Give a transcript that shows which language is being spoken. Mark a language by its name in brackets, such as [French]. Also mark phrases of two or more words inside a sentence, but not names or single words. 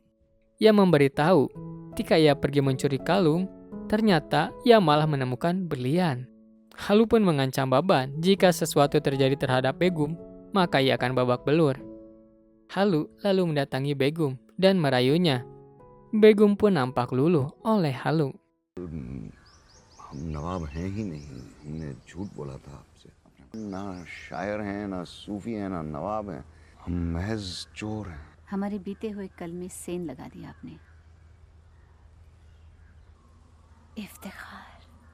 [Indonesian] Ia memberitahu ketika ia pergi mencuri kalung, ternyata ia malah menemukan berlian. Halu pun mengancam Baban jika sesuatu terjadi terhadap Begum, maka ia akan babak belur. Halu lalu mendatangi Begum dan merayunya. Begum pun nampak luluh oleh Halu. [Hindi] हम नवाब हैं ही नहीं, हमने झूठ बोला था आपसे। ना शायर हैं, ना सूफी हैं, ना नवाब हैं, हम महज चोर हैं। हमारे बीते हुए कल में सेन लगा दिया आपने। इफ्तिखार।